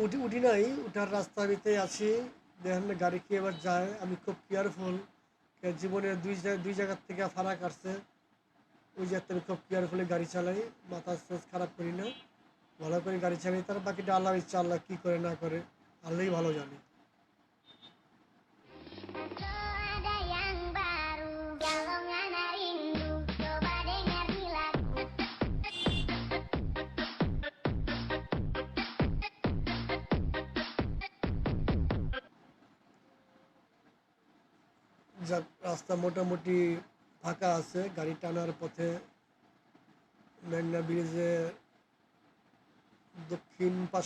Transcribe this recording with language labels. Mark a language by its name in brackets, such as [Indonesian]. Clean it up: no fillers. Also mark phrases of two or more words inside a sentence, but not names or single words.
[Bangla] উঠি নাই উঠার রাস্তার ভিতরে আছি দেখেন গাড়ি কি এবার যায় আমি খুব কেয়ারফুল জীবনের দুই জায়গার থেকে ফারাক আসছে ওই জায়গাতে আমি খুব কেয়ারফুলি গাড়ি চালাই মাথা স্ট্রেস খারাপ করি না ভালো করে গাড়ি চালাই তার বাকিটা আল্লাহর ইচ্ছা আল্লাহ কী করে না করে আল্লাহই ভালো জানে [Indonesian] Atau ada yang baru, galongan rindu, coba dengar di lagu. [Bangla] যাক রাস্তা মোটামুটি ফাঁকা আছে গাড়ি টানার পথে মেঘনা ব্রিজের দক্ষিণ পাশে